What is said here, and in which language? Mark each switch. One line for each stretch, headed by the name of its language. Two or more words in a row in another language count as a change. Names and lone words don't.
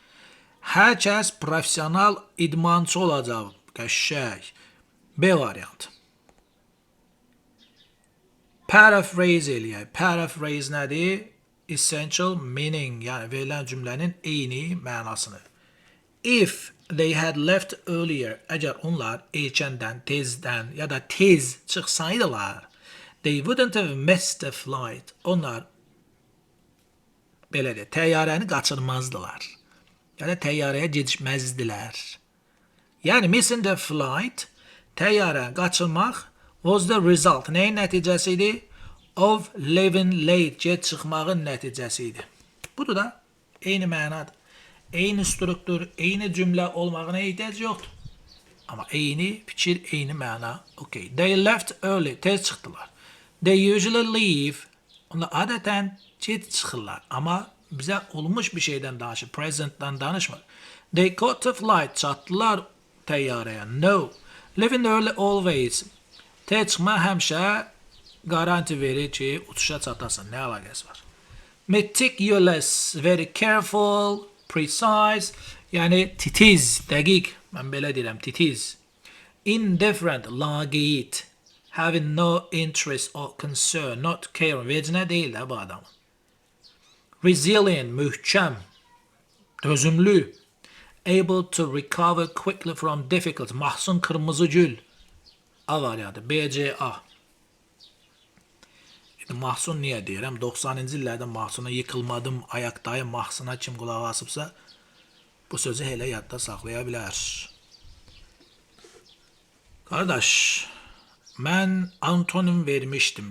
Azerbaijani: Hər kəs profesional idmançı olacaq. Qəşəng. B variantı. Paraphrase eləyək. Paraphrase nədir?
English: Essential meaning,
Azerbaijani: yəni verilən cümlənin eyni mənasını.
English: If they had left earlier,
Azerbaijani: əgər onlar erkəndən, tezdən ya da tez çıxsaydılar,
English: they wouldn't have missed the flight.
Azerbaijani: Onlar belə deyək, təyyarəni qaçırmazdılar. Ya da təyyarəyə gecikməzdilər. Yəni,
English: missing the flight,
Azerbaijani: təyyarəni qaçırmaq
English: was the result.
Azerbaijani: Nəyin nəticəsi idi?
English: Of living late,
Azerbaijani: gec çıxmağın nəticəsi idi. Budur da, eyni mənadır. Eyni struktur, eyni cümlə olmağına ehtiyac yoxdur. Amma eyni fikir, eyni məna.
English: Okay. They left early,
Azerbaijani: tez çıxdılar.
English: They usually leave,
Azerbaijani: onlar adətən gec çıxırlar. Amma bizə olmuş bir şeydən danışır, presentdən danışmır.
English: They got to flight,
Azerbaijani: çatdılar təyyarəyə.
English: No. Living early always.
Azerbaijani: Tez çıxma həmişə garanti verir ki, uçuşa çatasın. Nə əlaqəsi var?
English: Meticulous, very careful, precise,
Azerbaijani: yəni titiz, dəqiq. Mən belə deyirəm, titiz. Indifferent, laqeyd.
English: Having no interest or concern, not caring.
Azerbaijani: Vecinə deyil də bu adamın. Resilient, möhkəm, dözümlü.
English: Able to recover quickly from difficult.
Azerbaijani: Mahsun Kırmızıgül. A variantı. BCA. Mahsun niyə deyirəm? 90-cı illərdə Mahsuna
Turkish: yıkılmadım, ayaqdayım,
Azerbaijani: Mahsuna kim qulaq asıbsa, Bu sözü hele yadda saxlaya bilər. Qardaş, mən antonim vermişdim.